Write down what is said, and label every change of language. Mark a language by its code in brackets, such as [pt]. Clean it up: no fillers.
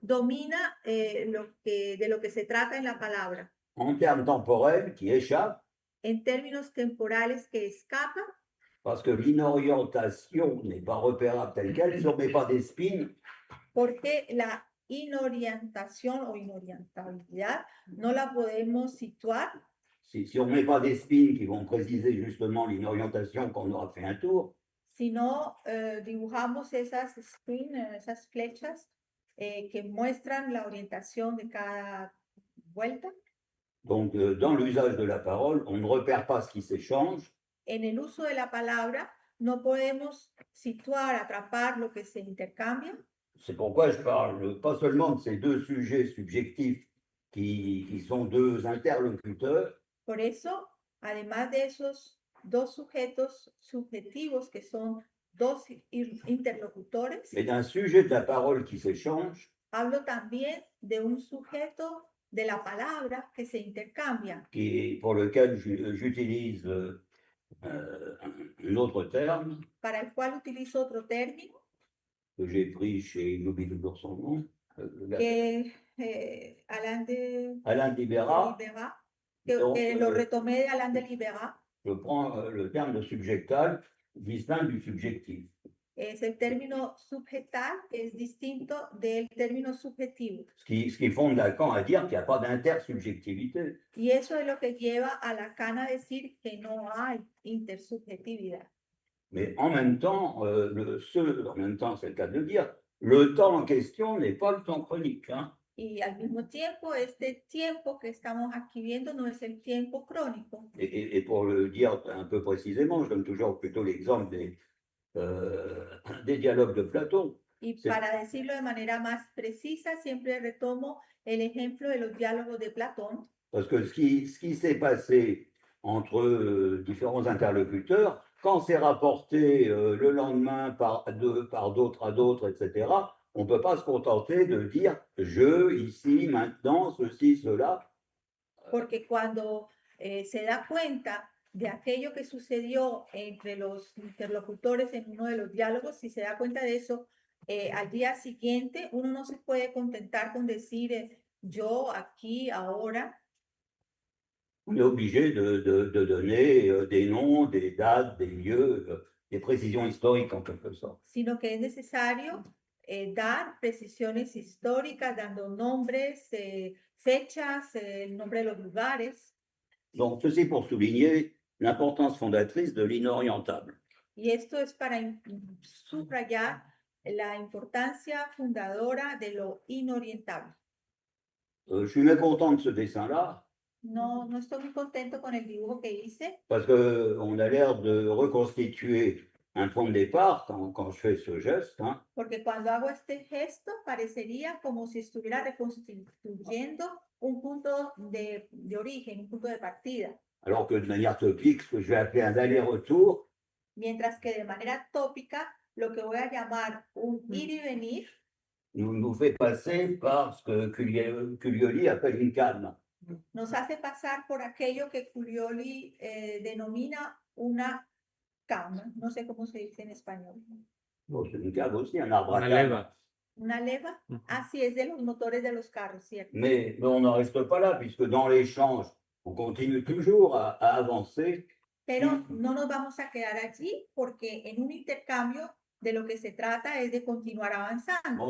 [es] domina de lo que se trata en la palabra, [fr] en termes temporels qui échappent, [es] en términos temporales que escapan, [fr] parce que l'inorientation n'est pas repérable telle qu'elle, si on ne met pas des spins, [es] porque la inorientación o inorientabilidad no la podemos situar [fr] si on ne met pas des spins qui vont préciser justement l'inorientation qu'on aura fait un tour, [es] si no dibujamos esas flechas que muestran la orientación de cada vuelta. [fr] donc dans l'usage de la parole, on ne repère pas ce qui s'échange, [es] En el uso de la palabra no podemos situar, atrapar lo que se intercambia. [fr] c'est pourquoi je parle pas seulement de ces deux sujets subjectifs qui sont deux interlocuteurs, [es] Por eso, además de esos dos sujetos subjetivos que son dos interlocutores, [fr] mais d'un sujet de la parole qui s'échange, [es] hablo también de un sujeto de la palabra que se intercambia, [fr] pour lequel j'utilise un autre terme [es] para el cual utilizo otro término [fr] que j'ai pris chez, j'oublie toujours son nom, [es] que Alain de Libera. Libera, [fr] Donc, [es] que lo retomé de Alain de Libera. [fr] Je prends le terme de subjectal distinct du subjectif. [es] Es el término subjetal que es distinto del término subjetivo. [fr] Ce qui fonde Lacan à dire qu'il n'y a pas d'intersubjectivité. [es] Y eso es lo que lleva a Lacan a decir que no hay intersubjetividad. [fr] Mais en même temps, en même temps, c'est le cas de le dire, le temps en question n'est pas le temps chronique. Hein. [es] Y al mismo tiempo, este tiempo que estamos aquí viendo no es el tiempo crónico. [fr] Et pour le dire un peu précisément, je donne toujours plutôt l'exemple des dialogues de Platon. [es] Y para decirlo de manera más precisa, siempre retomo el ejemplo de los diálogos de Platón. [fr] Parce que ce qui s'est passé entre différents interlocuteurs, quand c'est rapporté le lendemain par d'autres à d'autres, etc., on ne peut pas se contenter de dire je, ici, maintenant, ceci, cela. [es] Porque cuando se da cuenta de aquello que sucedió entre los interlocutores en uno de los diálogos, si se da cuenta de eso, al día siguiente uno no se puede contentar con decir yo, aquí, ahora. [fr] On est obligé de donner des noms, des dates, des lieux, des précisions historiques en quelque sorte. [es] sino que es necesario dar precisiones históricas, dando nombres, fechas, el nombre de los lugares. [fr] Donc, ceci pour souligner l'importance fondatrice de l'inorientable. [es] Y esto es para subrayar la importancia fundadora de lo inorientable. [fr] Je suis mécontent de ce dessin-là [es] No, no estoy muy contento con el dibujo que hice, [fr] parce qu'on a l'air de reconstituer un point de départ quand je fais ce geste, hein, [es] porque cuando hago este gesto parecería como si estuviera reconstruyendo un punto de origen, un punto de partida, [fr] alors que de manière topique, ce que je vais appeler un aller-retour, [es] mientras que de manera tópica lo que voy a llamar un ir y venir [fr] nous fait passer par ce que Cuglioli appelle une calme. [es] nos hace pasar por aquello que Curioli denomina una cama, no sé cómo se dice en español. [fr] Bon, c'est une calme aussi, un arbre à [es] Una [fr] calme. [es] leva. Una leva, así es de los motores de los carros, ¿cierto? [fr] Mais on n'en reste pas là, puisque dans l'échange, on continue toujours à avancer. [es] Pero no nos vamos a quedar allí porque en un intercambio de lo que se trata es de continuar avanzando.